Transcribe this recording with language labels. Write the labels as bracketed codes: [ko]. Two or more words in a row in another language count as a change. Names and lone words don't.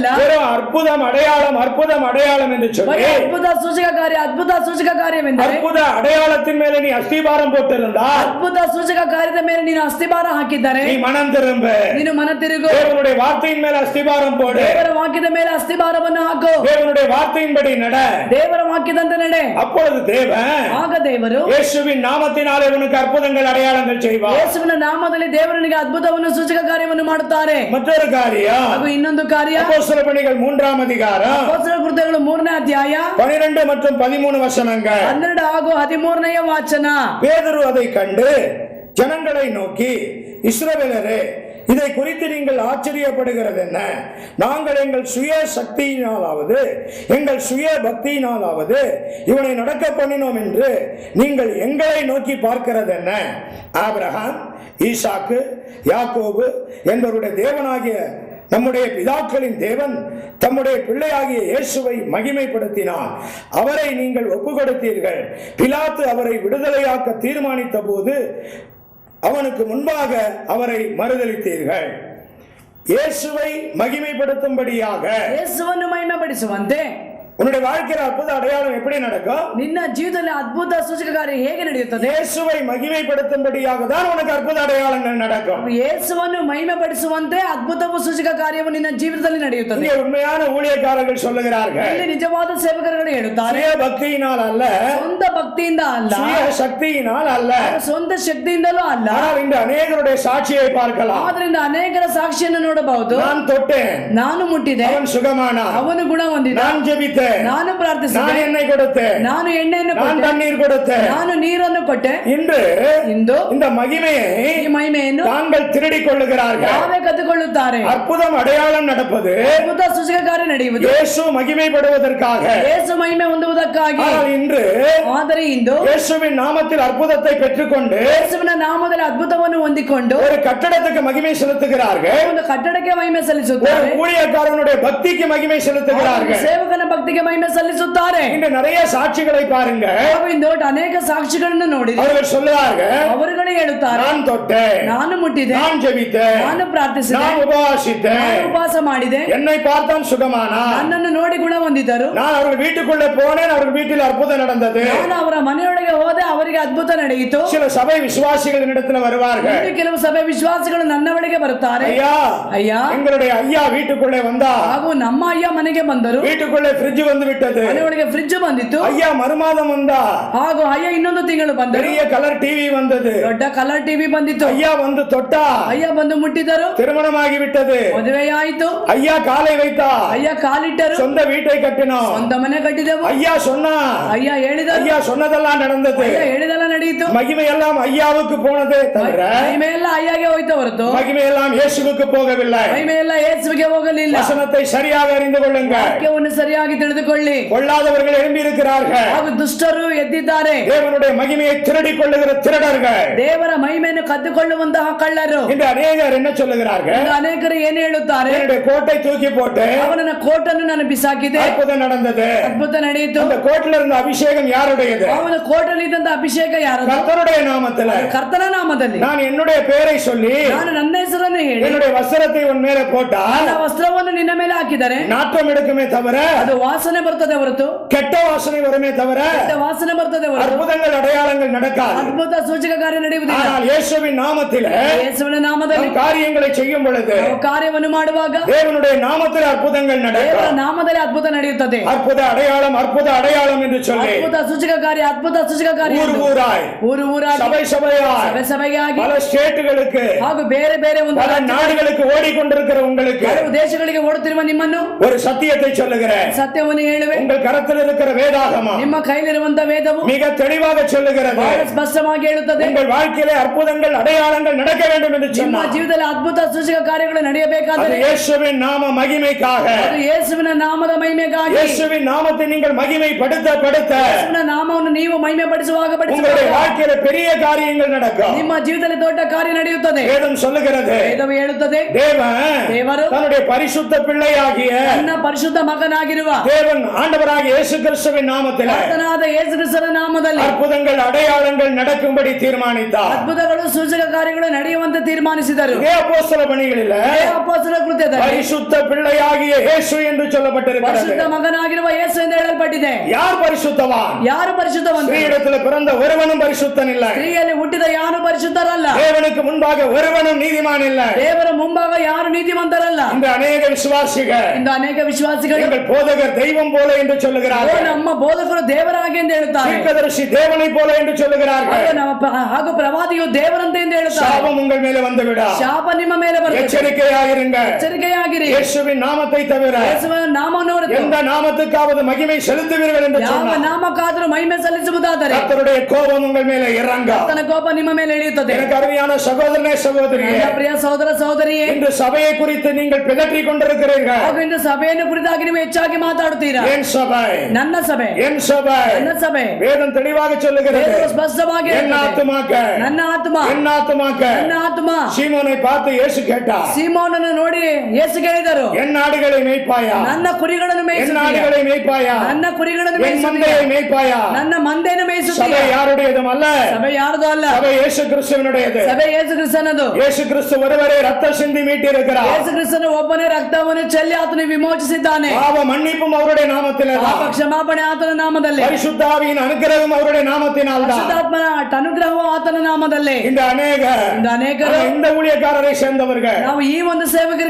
[ta] வெறும் அற்புதம் அடையாளம் என்று சொல்லி [kn] ಅದ್ಭುತ ಸೂಚಕ ಕಾರ್ಯ, ಅದ್ಭುತ ಸೂಚಕ ಕಾರ್ಯವೆಂದರೆ [ta] அற்புத அடையாளத்தின் மேல நீ அஸ்திபாரம் போட்டிருந்தால், [kn] ಅದ್ಭುತ ಸೂಚಕ ಕಾರ್ಯದ ಮೇಲೆ ನೀನು ಅಸ್ತಿಭಾರ ಹಾಕಿದ್ದಾರೆ, [ta] நீ மனம் திரும்ப, [kn] ನೀನು ಮನ ತಿರುಗು. [ta] தேவனுடைய வார்த்தையின் மேல அஸ்திபாரம் போடு, [kn] ದೇವರ ವಾಕ್ಯದ ಮೇಲೆ ಅಸ್ತಿಭಾರವನ್ನು ಹಾಕು, [ta] தேவனுடைய வார்த்தையின்படி நட, [kn] ದೇವರ ವಾಕ್ಯದಂತೆ ನಡೆ. [ta] அப்பொழுது தேவன் [kn] ಆಗ ದೇವರು [ta] இயேசுவின் நாமத்தினாலே உனக்கு அற்புதங்கள் அடையாளங்கள் செய்வார். [kn] ಯೇಸುವಿನ ನಾಮದಲ್ಲಿ ದೇವರನಿಗೆ ಅದ್ಭುತವನ್ನು ಸೂಚಕ ಕಾರ್ಯವನ್ನು ಮಾಡುತ್ತಾರೆ. [ta] மற்றொரு காரியம், [kn] ಹಾಗೂ ಇನ್ನೊಂದು ಕಾರ್ಯ, [ta] அப்போஸ்தலர் பணிகள் 3ஆம் அதிகாரம் [kn] ಅಪೊಸ್ತಲರ ಕೃತ್ಯಗಳು 3ನೇ ಅಧ್ಯಾಯ [ta] 12 மற்றும் 13 வசனங்கள். [kn] 12 ಹಾಗೂ 13ನೇ ವಾಚನ. [ta] பேதுரு அதை கண்டு ஜனங்களை நோக்கி, இஸ்ரவேலரே, இதை குறித்து நீங்கள் ஆச்சரியப்படுகிறது என்ன? நாங்கள் எங்கள் சுய சக்தியினாலாவது எங்கள் சுய பக்தியினாலாவது இவனை நடக்க பண்ணினோம் என்று நீங்கள் எங்களை நோக்கி பார்க்கிறது என்ன? ஆபிரகாம், ஈசாக்கு, யாக்கோபு என்பவருடைய தேவனாகிய நம்முடைய பிதாக்களின் தேவன் தம்முடைய பிள்ளையாகிய இயேசுவை மகிமைப்படுத்தினார். அவரை நீங்கள் ஒப்பு கொடுத்தீர்கள். பிலாத்து அவரை விடுதலையாக்க தீர்மானித்த போது அவனுக்கு முன்பாக அவரை மறுதலித்தீர்கள். இயேசுவை மகிமைப்படுத்தும்படியாக [kn] ಯೇಸುವನ್ನು ಮಹಿಮೆಪಡಿಸುವಂತೆ [ta] உன்னுடைய வாழ்க்கையில் அற்புத அடையாளம் எப்படி நடக்கும்? [kn] ನಿನ್ನ ಜೀವಿತದಲ್ಲಿ ಅದ್ಭುತ ಸೂಚಕ ಕಾರ್ಯ ಹೇಗೆ ನಡೆಯುತ್ತದೆ? [ta] இயேசுவை மகிமைப்படுத்தும்படியாக தான் உனக்கு அற்புத அடையாளங்கள் நடக்கும். [kn] ಯೇಸುವನ್ನು ಮಹಿಮೆಪಡಿಸುವಂತೆ ಅದ್ಭುತ ಸೂಚಕ ಕಾರ್ಯವು ನಿನ್ನ ಜೀವಿತದಲ್ಲಿ ನಡೆಯುತ್ತದೆ. [ta] இங்கே உண்மையான ஊழியக்காரர்கள் சொல்லுகிறார்கள், [kn] ಇಲ್ಲಿ ನಿಜವಾದ ಸೇವಕರುಗಳು ಹೇಳುತ್ತಾರೆ, [ta] சுய பக்தியினால் அல்ல, [kn] ಸ್ವಂತ ಭಕ್ತಿಯಿಂದ ಅಲ್ಲ, [ta] சுய சக்தியினால் அல்ல, [kn] ಸ್ವಂತ ಶಕ್ತಿಯಿಂದಲೂ ಅಲ್ಲ. [ta] ஆனால் இந்த அநேகருடைய சாட்சியை பார்க்கலாம். [kn] ಆದ್ರಿಂದ ಅನೇಕರ ಸಾಕ್ಷಿಯನ್ನು ನೋಡಬಹುದು. [ta] நான் தொட்டேன், [kn] ನಾನು ಮುಟ್ಟಿದೆ, [ta] அவன் சுகமானான். [kn] ಅವನು ಗುಣ ಹೊಂದಿದ. [ta] நான் ஜெபித்தேன், [kn] ನಾನು ಪ್ರಾರ್ಥಿಸಿದೆ, [ta] நான் எண்ணெய் கொடுத்தேன், [kn] ನಾನು ಎಣ್ಣೆಯನ್ನು [ta] நான் [kn] ಕೊಟ್ಟೆ, [ta] தண்ணீர் கொடுத்தேன். [kn] ನಾನು ನೀರನ್ನು ಕೊಟ್ಟೆ. [ta] இன்று [kn] ಇಂದು [ta] இந்த மகிமையை [kn] ಈ ಮಹಿಮೆಯನ್ನು [ta] தாங்கள் திருடிக் கொள்ளுகிறார்கள். [kn] ತಾವೇ ಕದ್ದುಕೊಳ್ಳುತ್ತಾರೆ. [ta] அற்புதம் அடையாளம் நடப்பது [kn] ಅದ್ಭುತ ಸೂಚಕ ಕಾರ್ಯ ನಡೆಯುವುದು [ta] இயேசு மகிமைப்படுவதற்காக. [kn] ಯೇಸು ಮಹಿಮೆ ಹೊಂದುವುದಕ್ಕಾಗಿ. [ta] ஆனால் இன்று [kn] ಆದರೆ ಇಂದು [ta] இயேசுவின் நாமத்தில் அற்புதத்தை பெற்றுக்கொண்டு [kn] ಯೇಸುವಿನ ನಾಮದಲ್ಲಿ ಅದ್ಭುತವನ್ನು ಹೊಂದಿಕೊಂಡು [ta] ஒரு கட்டடத்துக்கு மகிமை செலுத்துகிறார்கள். [kn] ಒಂದು ಕಟ್ಟಡಕ್ಕೆ ಮಹಿಮೆ [ta] ஒரு [kn] ಸಲ್ಲಿಸುತ್ತಾರೆ. [ta] ஊழியக்காரனுடைய பக்திக்கு மகிமை செலுத்துகிறார்கள். [kn] ಸೇವಕನ ಭಕ್ತಿಗೆ ಮಹಿಮೆ ಸಲ್ಲಿಸುತ್ತಾರೆ. [ta] இன்று நிறைய சாட்சிகளை பாருங்க. [kn] ನಾವು ಇಂದು ಅನೇಕ ಸಾಕ್ಷಿಗಳನ್ನು ನೋಡಿದೆ. [ta] அவர்கள் சொல்லுவார்கள், [kn] ಅವರುಗಳೇ ಹೇಳುತ್ತಾರೆ, [ta] நான் தொட்டேன், [kn] ನಾನು ಮುಟ್ಟಿದೆ, [ta] நான் ஜெபித்தேன், [kn] ನಾನು ಪ್ರಾರ್ಥಿಸಿದೆ, [ta] நான் உபவாசித்தேன், [kn] ನಾನು ಉಪವಾಸ ಮಾಡಿದೆ, [ta] என்னை பார்த்தான் சுகமானான். [kn] ನನ್ನನ್ನು ನೋಡಿ ಗುಣ ಹೊಂದಿದರು. [ta] நான் அவர்கள் வீட்டுக்குள்ளே போனேன், அவர்கள் வீட்டில் அற்புதம் நடந்தது. [kn] ನಾನು ಅವರ ಮನೆಯೊಳಗೆ ಹೋದೆ, ಅವರಿಗೆ ಅದ್ಭುತ ನಡೆಯಿತು. [ta] சில சபை விசுவாசிகள் இடத்துல வருவார்கள். [kn] ಇನ್ನು ಕೆಲವು ಸಭೆ ವಿಶ್ವಾಸಿಗಳು ನನ್ನ ಬಳಿಗೆ ಬರುತ್ತಾರೆ. [ta] ஐயா, [kn] ಅಯ್ಯ, [ta] எங்களுடைய ஐயா வீட்டுக்குள்ளே வந்தா, [kn] ಹಾಗೂ ನಮ್ಮ ಅಯ್ಯ ಮನೆಗೆ ಬಂದರು. [ta] வீட்டுக்குள்ளே ಫ್ರಿಡ್ಜ್ வந்து விட்டது. [kn] ಮನೆಯೊಳಗೆ ಫ್ರಿಡ್ಜ್ ಬಂದಿತ್ತು. [ta] ஐயா மறுமாதம் வந்தா, [kn] ಹಾಗೂ ಅಯ್ಯ ಇನ್ನೊಂದು ತಿಂಗಳು ಬಂದರು. [ta] பெரிய கலர் டிவி வந்தது. [kn] ದೊಡ್ಡ ಕಲರ್ ಟಿವಿ ಬಂದಿತ್ತು. [ta] ஐயா வந்து தொட்டா, [kn] ಅಯ್ಯ ಬಂದು ಮುಟ್ಟಿದರು. [ta] திருமணமாகி விட்டது. [kn] ಮದುವೆಯಾಯಿತು. [ta] ஐயா காலை வைத்தா, [kn] ಅಯ್ಯ ಕಾಲಿಟ್ಟರು. [ta] சொந்த வீட்டை கட்டினோம். [kn] ಸ್ವಂತ ಮನೆ ಕಟ್ಟಿದೆವು. [ta] ஐயா சொன்னா, [kn] ಅಯ್ಯ ಹೇಳಿದರು. [ta] ஐயா சொன்னதெல்லாம் நடந்தது. [kn] ಅಯ್ಯ ಹೇಳಿದೆಲ್ಲ ನಡೆಯಿತು. [ta] மகிமை எல்லாம் ஐயாவுக்கு போனதே தவிர [kn] ಮಹಿಮೆ ಎಲ್ಲ ಅಯ್ಯಗೆ ಹೋಯ್ತು ಹೊರತು [ta] மகிமை எல்லாம் இயேசுவுக்கு போகவில்லை. [kn] ಮಹಿಮೆ ಎಲ್ಲ ಯೇಸುವಿಗೆ ಹೋಗಲಿಲ್ಲ. [ta] வசனத்தை சரியாக அறிந்து கொள்ளுங்கள். [kn] ವಾಕ್ಯವನ್ನು ಸರಿಯಾಗಿ ತಿಳಿದುಕೊಳ್ಳಿ. [ta] கொள்ளாதவர்கள் எழும்பி இருக்கிறார்கள். [kn] ಹಾಗೂ ದುಷ್ಟರು ಎದ್ದಿದ್ದಾರೆ. [ta] தேவனுடைய மகிமையை திருடிக் கொள்ளுகிற திருடர்கள். [kn] ದೇವರ ಮಹಿಮೆಯನ್ನು ಕದ್ದುಕೊಳ್ಳುವಂತಹ ಕಳ್ಳರು. [ta] இந்த அநேகர் என்ன சொல்லுகிறார்கள்? [kn] ಇನ್ನು ಅನೇಕರು ಏನು ಹೇಳುತ್ತಾರೆ? [ta] என்னுடைய கோட்டை தூக்கி போட்டு [kn] ಅವನ ಕೋಟನ್ನು ನಾನು ಬಿಸಾಕಿದೆ, [ta] அற்புதம் நடந்தது. [kn] ಅದ್ಭುತ ನಡೆಯಿತು. [ta] அந்த கோட்டில இருந்த அபிஷேகம் யாருடையது? [kn] ಅವನ ಕೋಟಲ್ಲಿ ಇದ್ದಂತ ಅಭಿಷೇಕ ಯಾರದು? [ta] கர்த்தருடைய நாமத்தில். [kn] ಕರ್ತನ ನಾಮದಲ್ಲಿ [ta] நான் என்னுடைய பெயரை சொல்லி [kn] ನಾನು ನನ್ನ ಹೆಸರನ್ನು ಹೇಳಿ [ta] என்னுடைய வஸ்திரத்தை உன் மேலே போட்டா [kn] ನನ್ನ ವಸ್ತ್ರವನ್ನು ನಿನ್ನ ಮೇಲೆ ಹಾಕಿದರೆ [ta] நாற்றம் எடுக்குமே தவிர [kn] ಅದು ವಾಸನೆ ಬರ್ತದೆ ಹೊರತು, [ta] கெட்ட வாசனை வருமே தவிர [kn] ಕೆಟ್ಟ ವಾಸನೆ ಬರ್ತದೆ ಹೊರತು [ta] அற்புதங்கள் அடையாளங்கள் நடக்காது. [kn] ಅದ್ಭುತ ಸೂಚಕ ಕಾರ್ಯ ನಡೆಯುವುದಿಲ್ಲ. [ta] ஆனால் இயேசுவின் நாமத்தில் [kn] ಯೇಸುವಿನ ನಾಮದಲ್ಲಿ [ta] நாம் காரியங்களை செய்யும் பொழுது [kn] ನಾವು ಕಾರ್ಯವನ್ನು ಮಾಡುವಾಗ [ta] தேவனுடைய நாமத்தில் அற்புதங்கள் [kn] ದೇವರ [ta] நடக்கும். [kn] ನಾಮದಲ್ಲಿ ಅದ್ಭುತ ನಡೆಯುತ್ತದೆ. [ta] அற்புத அடையாளம் என்று சொல்லி [kn] ಅದ್ಭುತ ಸೂಚಕ ಕಾರ್ಯ, ಅದ್ಭುತ ಸೂಚಕ ಕಾರ್ಯ [ta] ஊர் [kn] ಎಂದು [ta] ஊராய் [kn] ಊರು ಊರಾಗಿ, [ta] சபை சபையாய் [kn] ಸಭೆ ಸಭೆಗೆ ಆಗಿ, [ta] பல ஸ்டேட்டுகளுக்கு [kn] ಹಾಗೂ ಬೇರೆ ಬೇರೆ ಒಂದು [ta] பல நாடுகளுக்கு ஓடிக்கொண்டிருக்கிற உங்களுக்கு [kn] ಕೆಲವು ದೇಶಗಳಿಗೆ ಓಡುತ್ತಿರುವ ನಿಮ್ಮನ್ನು [ta] ஒரு சத்தியத்தை சொல்லுகிறேன். [kn] ಸತ್ಯವನ್ನು ಹೇಳುವೆ. [ta] உங்கள் கரத்தில் இருக்கிற வேதாகமம் [kn] ನಿಮ್ಮ ಕೈಲಿರುವಂತ ವೇದವು [ta] மிக தெளிவாக சொல்லுகிறது. [kn] ಬಹಳ ಸ್ಪಷ್ಟವಾಗಿ ಹೇಳುತ್ತದೆ, [ta] உங்கள் வாழ்க்கையிலே அற்புதங்கள் அடையாளங்கள் நடக்க வேண்டும் என்று [kn] ನಿಮ್ಮ [ta] சொன்னார். [kn] ಜೀವಿತದಲ್ಲಿ ಅದ್ಭುತ ಸೂಚಕ ಕಾರ್ಯಗಳು [ta] அது [kn] ನಡೆಯಬೇಕಾದರೆ [ta] இயேசுவின் நாம மகிமைக்காக. [kn] ಅದು ಯೇಸುವಿನ ನಾಮದ ಮಹಿಮೆಗಾಗಿ. [ta] இயேசுவின் நாமத்தை நீங்கள் மகிமைப்படுத்த [kn] ಯೇಸುವಿನ ನಾಮವನ್ನು ನೀವು ಮಹಿಮೆ ಪಡಿಸುವಾಗ [ta] உங்களுடைய வாழ்க்கையில பெரிய காரியங்கள் நடக்கும். [kn] ನಿಮ್ಮ ಜೀವಿತದಲ್ಲಿ ದೊಡ್ಡ ಕಾರ್ಯ ನಡೆಯುತ್ತದೆ. [ta] வேதம் சொல்லுகிறது, [kn] ವೇದವು ಹೇಳುತ್ತದೆ, [ta] தேவன் தன்னுடைய பரிசுத்த பிள்ளையாகிய [kn] ನನ್ನ ಪರಿಶುದ್ಧ ಮಗನಾಗಿರುವ [ta] தேவன் ஆண்டவராகிய இயேசு கிறிஸ்துவின் நாமத்தில் [kn] ಕರ್ತನಾದ ಯೇಸು ಕ್ರಿಸ್ತನ ನಾಮದಲ್ಲಿ [ta] அற்புதங்கள் அடையாளங்கள் நடக்கும்படி தீர்மானித்தார். [kn] ಅದ್ಭುತಗಳು ಸೂಚಕ ಕಾರ್ಯಗಳು ನಡೆಯುವಂತೆ ತೀರ್ಮಾನಿಸಿದರು. [ta] இதே அப்போஸ்தல பணிகளில் [kn] ಅಪೊಸ್ತಲರ ಕೃತ್ಯದಲ್ಲಿ [ta] பரிசுத்த பிள்ளையாகிய இயேசு என்று சொல்லப்பட்டிருக்கிறது. [kn] ಪರಿಶುದ್ಧ ಮಗನಾಗಿರುವ ಯೇಸು ಎಂದು ಹೇಳಲ್ಪಟ್ಟಿದೆ. [ta] யார் பரிசுத்தவான்? [kn] ಯಾರು ಪರಿಶುದ್ಧವಂತರು? [ta] ஸ்ரீயிடத்தில் பிறந்த ஒருவனும் பரிசுத்தன் இல்லை. [kn] ಸ್ತ್ರೀಯಲ್ಲಿ ಹುಟ್ಟಿದ ಯಾರು ಪರಿಶುದ್ಧರಲ್ಲ. [ta] தேவனுக்கு முன்பாக ஒருவனும் நீதிமான் இல்லை. [kn] ದೇವರ ಮುಂಭಾಗ ಯಾರು ನೀತಿವಂತರಲ್ಲ. [ta] இந்த அநேக விசுவாசிகள் [kn] ಇಂದು ಅನೇಕ ವಿಶ್ವಾಸಿಗಳು [ta] எங்கள் போதகர் தெய்வம் போல என்று சொல்லுகிறார்கள். [kn] ನಮ್ಮ ಬೋಧಕರು ದೇವರಾಗಿ ಎಂದು ಹೇಳುತ್ತಾರೆ. [ta] தீர்க்கதரிசி தேவனை போல என்று சொல்லுகிறார்கள். [kn] ಹಾಗೂ ಪ್ರವಾದಿಯು ದೇವರಂತೆ ಎಂದು ಹೇಳುತ್ತಾರೆ. [ta] சாபம் உங்கள் மேலே வந்துவிடா. [kn] ಶಾಪ ನಿಮ್ಮ ಮೇಲೆ ಬರುತ್ತದೆ. [ta] எச்சரிக்கையாயிருங்கள். [kn] ಎಚ್ಚರಿಕೆಯಾಗಿರಿ. [ta] இயேசுவின் நாமத்தை தவிர [kn] ಯೇಸುವಿನ ನಾಮವನ್ನು ಹೊರತು [ta] எந்த நாமத்துக்காவது மகிமை செலுத்துவீர்கள் என்று [kn] ಯಾವ [ta] சொன்னார். [kn] ನಾಮಕ್ಕಾದರೂ ಮಹಿಮೆ ಸಲ್ಲಿಸುವುದಾದರೆ [ta] கர்த்தருடைய கோபம் உங்கள் மேலே இறங்க. [kn] ಕರ್ತನ ಕೋಪ ನಿಮ್ಮ ಮೇಲೆ ಇಳಿಯುತ್ತದೆ. [ta] எனக்கு அருமையான சகோதரனே சகோதரியே, [kn] ನನ್ನ ಪ್ರಿಯ ಸಹೋದರ ಸಹೋದರಿ, ಸರಿಯೇ? [ta] இன்று சபையை குறித்து நீங்கள் பிதற்றிக் கொண்டிருக்கிறீர்கள். [kn] ಹಾಗೂ ಇಂದು ಸಭೆಯನ್ನು ಕುರಿತಾಗಿ ನೀವು ಹೆಚ್ಚಾಗಿ ಮಾತಾಡುತ್ತೀರಾ. [ta] என் சபை, [kn] ನನ್ನ ಸಭೆ, [ta] என் சபை. [kn] ನನ್ನ ಸಭೆ. [ta] வேதம் தெளிவாக சொல்லுகிறது. [kn] வேதம் ಸ್ಪಷ್ಟವಾಗಿ [ta] என் ஆத்துமாக்கள், [kn] ನನ್ನ ಆತ್ಮ, [ta] என் ஆத்துமாக்கள். [kn] ನನ್ನ ಆತ್ಮ. [ta] சீமோனை பார்த்து இயேசு கேட்டார், [kn] ಸೀಮೋನನ್ನು ನೋಡಿ ಯೇಸು ಕೇಳಿದರು, [ta] என் ஆடுகளை மேய்ப்பாயா? [kn] ನನ್ನ ಕುರಿಗಳನ್ನು [ta] என் [kn] ಮೇಯಿಸುತ್ತೀಯಾ? [ta] ஆடுகளை மேய்ப்பாயா? [kn] ನನ್ನ ಕುರಿಗಳನ್ನು [ta] என் [kn] ಮೇಯಿಸುತ್ತೀಯಾ? [ta] மந்தையை மேய்ப்பாயா? [kn] ನನ್ನ ಮಂದೆಯನ್ನು [ta] சபை [kn] ಮೇಯಿಸುತ್ತೀಯಾ? [ta] யாருடையதும் அல்ல, [kn] ಸಭೆ ಯಾರದು ಅಲ್ಲ, [ta] சபை இயேசு கிறிஸ்துவினுடையது. [kn] ಸಭೆ ಯೇಸು ಕ್ರಿಸ್ತನದು. [ta] இயேசு கிறிஸ்து ஒருவரே ரத்த சிந்தி மீட்டிருக்கிறார். [kn] ಯೇಸು ಕ್ರಿಸ್ತನು ಒಬ್ಬನೇ ರಕ್ತವನ್ನು ಚೆಲ್ಲಿ ಆತನು ವಿಮೋಚಿಸಿದ್ದಾನೆ. [ta] பாவ மன்னிப்பும் அவருடைய நாமத்திலே தான். [kn] ಪಾಪ ಕ್ಷಮಾಪಣೆ ಆತನ ನಾಮದಲ್ಲಿ. [ta] பரிசுத்த ஆவியின் அனுக்கிரகம் அவருடைய நாமத்தினால் தான். [kn] ಪರಿಶುದ್ಧಾತ್ಮನ ಅನುಗ್ರಹವು ಆತನ ನಾಮದಲ್ಲಿ. [ta] இந்த அநேகர் இந்த ஊழியக்காரரை சேர்ந்தவர்கள், [kn] ನಾವು ಈ ಒಂದು ಸೇವಕರಿಗೆ